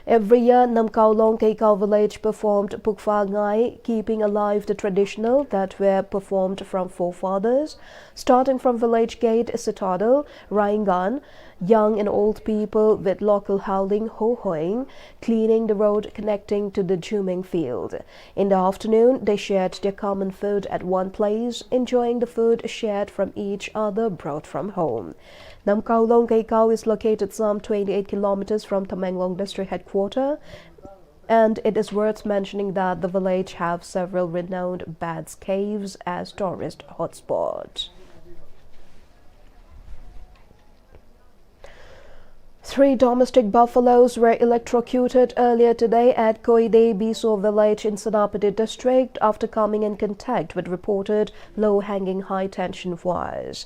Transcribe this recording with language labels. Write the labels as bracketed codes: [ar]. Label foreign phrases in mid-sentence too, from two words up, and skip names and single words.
[en] Every year, Namkaulong Keikau village performed Pukfa Ngai, keeping alive the traditional that were performed from forefathers, starting from village gate Citadel, Raingan, young and old people with local howling ho-hoing, cleaning the road connecting to the Juming field. In the afternoon, they shared their common food at one place, enjoying the food shared from each other brought from home. Namkaulong Keikau is located some 28 kilometers from Tamenglong district headquarters, and it is worth mentioning that the village have several renowned bats caves as tourist hotspots. 3 domestic buffaloes were electrocuted earlier today at Koide Biso village in Senapati district after coming in contact with reported low-hanging high-tension wires.